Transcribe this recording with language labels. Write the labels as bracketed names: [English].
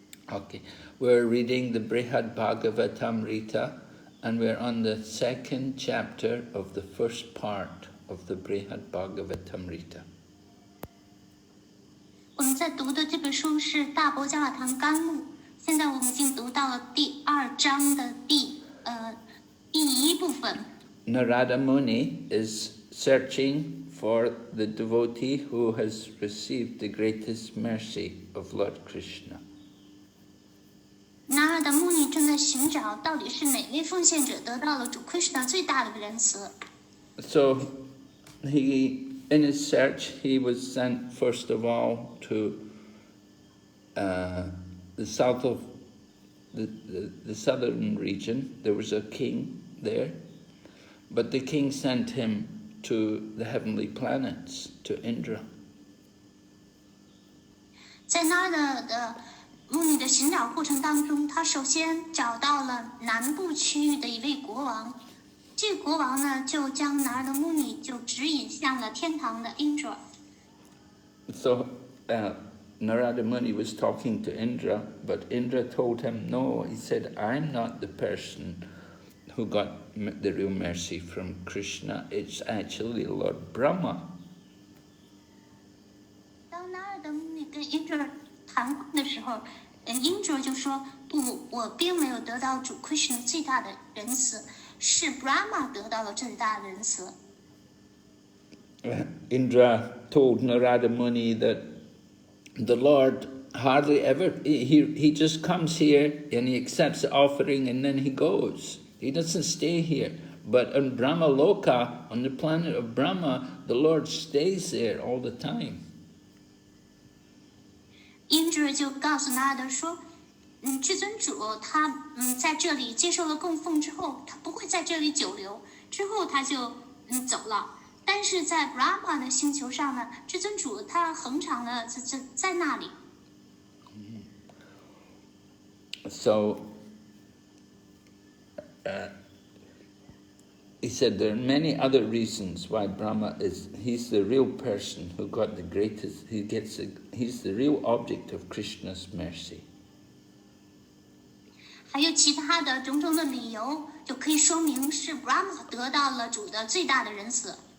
[English] Okay, we're reading the Brhad Bhagavatamrta, and we're on the second chapter of the first part of the Brhad Bhagavatamrta. [Chinese] 我们在读的这本书是《大伯加瓦堂甘露》，现在我们已经读到了第2章的第1部分。 [English] Narada Muni is searching for the devotee who has received the greatest mercy of Lord Krishna. [Chinese] 拿尔达穆尼正在寻找到底是哪位奉献者得到了主 Krishna 最大的仁慈。 [English] So, in his search, he was sent first of all to the south of the southern region. There was a king there, but the king sent him to the heavenly planets, to Indra. [Chinese] 在那儿的穆尼的寻找过程当中，他首先找到了南部区域的一位国王。这个国王呢，就将拿尔的穆尼就指引向了天堂的 Indra。 [English] So Narada Muni was talking to Indra, but Indra told him no. He said, "I'm not the person who got the real mercy from Krishna. It's actually Lord Brahma." [Chinese] 当拿尔的穆尼跟 Indra 谈话的时候，Indra 就说：“不，我并没有得到主 Krishna 最大的仁慈。是 Brahma 得到了最大的仁慈。 [English] Indra told Narada Muni that the Lord hardly ever, he just comes here and he accepts the offering and then he goes. He doesn't stay here. But on Brahma Loka, on the planet of Brahma, the Lord stays there all the time. [Chinese] Indra 就告诉拿尔德说。至尊主他在这里接受了供奉之后，他不会在这里久留，之后他就走了。但是在 Brahma 的星球上呢，至尊主他恒常的在那里。 [English] So he said there are many other reasons why Brahma he's the real person who got the greatest, he's the real object of Krishna's mercy. [Chinese] 还有其他的种种的理由，就可以说明是 Brahma 得到了主的最大的仁慈。